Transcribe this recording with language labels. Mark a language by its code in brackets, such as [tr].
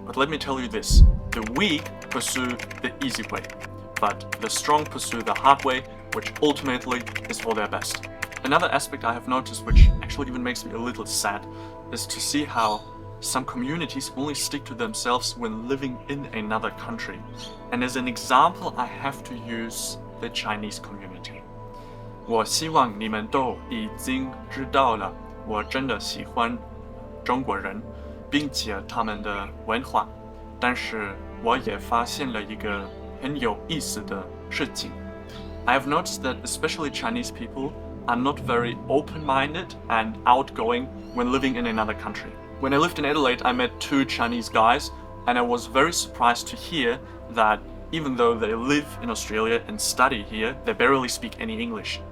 [en] But let me tell you this, the weak pursue the easy way, but the strong pursue the hard way, which ultimately is for their best. Another aspect I have noticed, which actually even makes me a little sad, is to see how some communities only stick to themselves when living in another country. And as an example, I have to use the Chinese community. [zh] 我希望你们都已经知道了，我真的喜欢中国人，并且他们的文化。但是我也发现了一个很有意思的事情。 [en] I have noticed that especially Chinese people are not very open-minded and outgoing when living in another country. When I lived in Adelaide, I met two Chinese guys, and I was very surprised to hear that even though they live in Australia and study here, they barely speak any English.